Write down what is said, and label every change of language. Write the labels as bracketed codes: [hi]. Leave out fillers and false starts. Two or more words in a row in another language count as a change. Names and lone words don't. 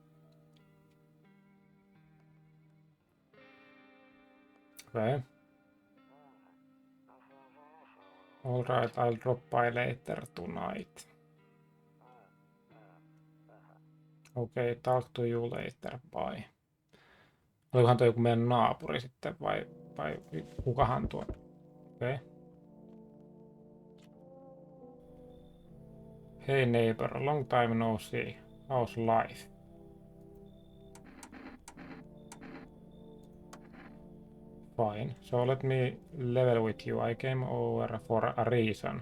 [en] Okay. Alright, I'll drop by later tonight. Okay, talk to you later, bye. [fi] Olikohan toi joku meidän naapuri sitten vai kukahan tuo? Okei. [en] Okay. Hey neighbor, long time no see. How's life? Fine, so let me level with you. I came over for a reason.